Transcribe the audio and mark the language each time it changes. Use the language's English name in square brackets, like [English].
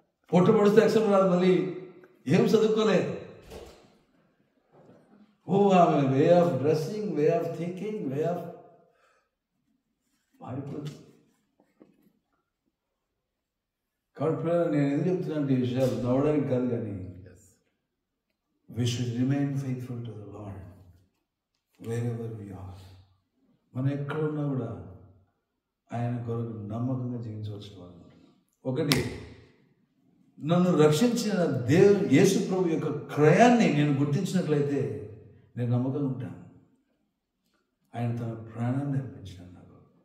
[Telugu] పొట్టు పొడిస్తే అక్షరం రాదు. మళ్ళీ ఏం చదువుకోలే. ఆమె [English] way of dressing, way of [Telugu] thinking, way of మారిపోతుంది. కాబట్టి నేను ఎందుకు చెప్తున్నా అంటే ఈ విషయాలు నవ్వడానికి కాదు, కానీ [English] we should remain faithful to the Lord wherever we are. [Telugu] మనం ఎక్కడున్నా కూడా ఆయన కొరకు నమ్మకంగా జీవించవలసిన వాళ్ళు. ఒకటి, నన్ను రక్షించిన యేసు ప్రభు యొక్క క్రయాన్ని నేను గుర్తించినట్లయితే నేను నమ్మకంగా ఉంటాను. ఆయన తన ప్రాణాన్ని అర్పించాను నాకు.